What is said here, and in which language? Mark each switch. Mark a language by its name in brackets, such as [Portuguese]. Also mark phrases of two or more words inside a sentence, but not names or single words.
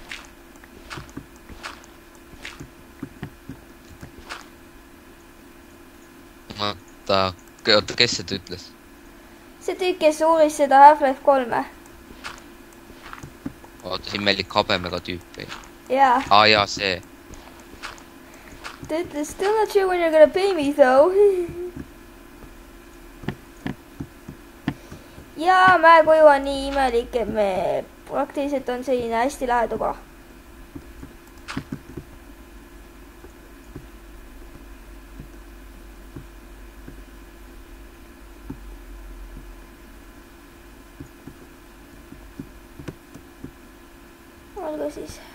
[Estonian] Oota, kes seda ütles? See tükk, kes uuris seda Half-Life 3. Oota, siin meelik habemega tüüpi. Jaa. Jaa, see. Ta ütles, [English] still not sure when you're gonna pay me though. [Estonian] Ja mäekoju on nii imelik, et me praktiliselt on selline hästi lahe tuba. Olgu siis.